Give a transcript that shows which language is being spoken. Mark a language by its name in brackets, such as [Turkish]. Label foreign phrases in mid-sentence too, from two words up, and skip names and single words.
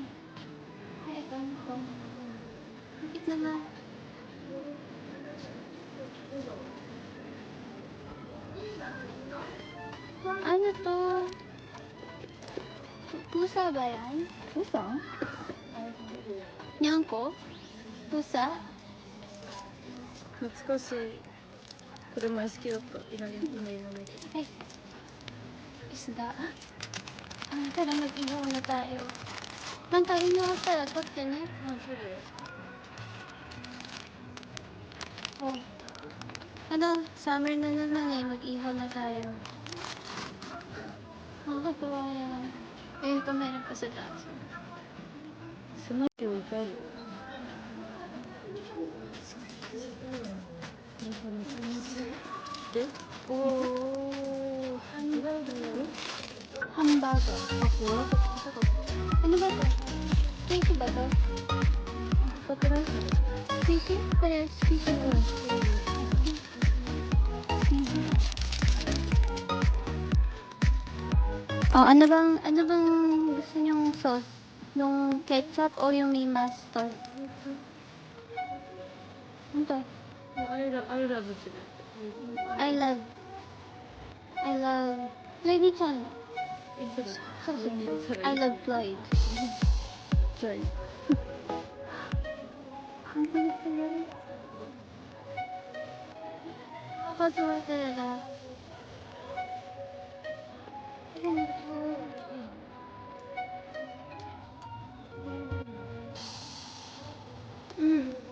[Filipino] Ay, ito, ito. Bakit naman? Ano to? Pusa ba yan? Pusa? Nyangko? Pusa? [Japanese] 懐かしい。これ前好きだった。今いらないけど。 [Filipino] Ay, isda. Tara, mag-ihaw na tayo. Nang tayo na sa lagot yan eh. Oh. Ano, summer na naman eh. Mag-ihaw na tayo. Nakakatawa yan. Eh, ito meron pa sa taas. [Japanese] その人いっぱいある。で、おー、ハンバーグ。 [Filipino] Hamburger. Ano ba to? Squishy ba to? Patras. Squishy? Parehas squishy to. Oh, ano bang gusto niyong sauce? Yung ketchup o yung may mustard? Ano to? [English] I love it. I love, I love, Lady Chan. I love Floyd. Floyd. [Filipino] Ang bilis na yan. Nakakatuwa talaga. Ano to? Mm.